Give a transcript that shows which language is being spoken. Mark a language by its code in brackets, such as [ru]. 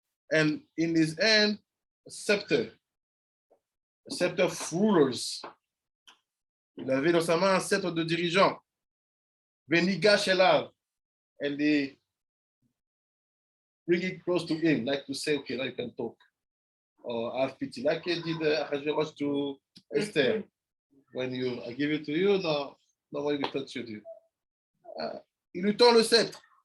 [en] And in his hand, a scepter of rulers. [fr] Il avait dans sa main un sceptre de dirigeant. [he] Venigash elav. [en] And they bring it close to him, like to say, okay, now you can talk. Or have pity, like he did Achashverosh to Esther. When I give it to you, no, nobody will touch you. [fr] Il lui tend le sceptre.